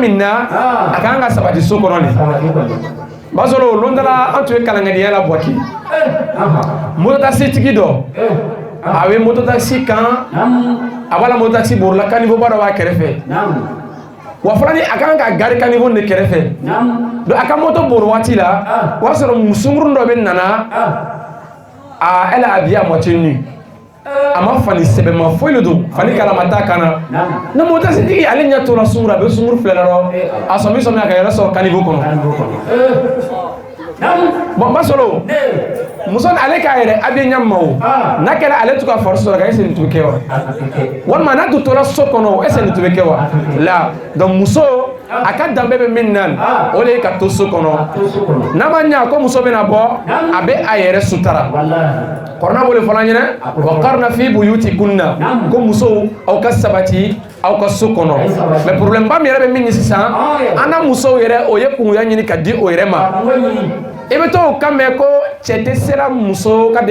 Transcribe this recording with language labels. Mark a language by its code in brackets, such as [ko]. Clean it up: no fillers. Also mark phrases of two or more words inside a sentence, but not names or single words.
[bm] min na a kan ka sabati so kɔnɔ de basolo lon dala an tun ye kalankɛdenya la Buwaki mototaxi tigi dɔ a bɛ mototaxi kan a b'a la mototaxi borila caniveau ba dɔ b'a kɛrɛfɛ wa fana ni a kan ka gari caniveau de kɛrɛfɛ donc a ka moto bori waati la o y'a sɔrɔ musunkurun dɔ bɛ nana [fr] elle a habillé à moitié nue [bm] a ma fani sɛbɛnma foyi de don fani kalama t'a kan na ni mototaxi tigi ale ɲɛ tora sunkuru a bɛ sunkuru filɛ la a sɔmi a ka yɛrɛ sɔrɔ caniveau kɔnɔ bon basolo muso ale k'a yɛrɛ habillé ɲɛ ma o n'a kɛra ale tun ka fari sɔrɔ ka [fr] est-ce que [bm] nin tun bɛ kɛ wa walima n'a tun tora so kɔnɔ [fr] est-ce que [bm] nin tun bɛ kɛ wa la donc muso a ka danbe bɛ min na o de ye ka to so kɔnɔ n'a ma ɲɛ ko muso bɛna bɔ a bɛ a yɛrɛ sutara kɔrɔna b'o de fɔ an ɲɛna [ar] وقرن في بيوتكن [bm] ko musow aw ka sabati aw ka so kɔnɔ [fr] mais problème [bm] ba min yɛrɛ bɛ min ye sisan an na musow yɛrɛ o ye kungoya ɲini ka di o yɛrɛ ma i bɛ to o kan mɛn ko cɛ tɛ sera muso ka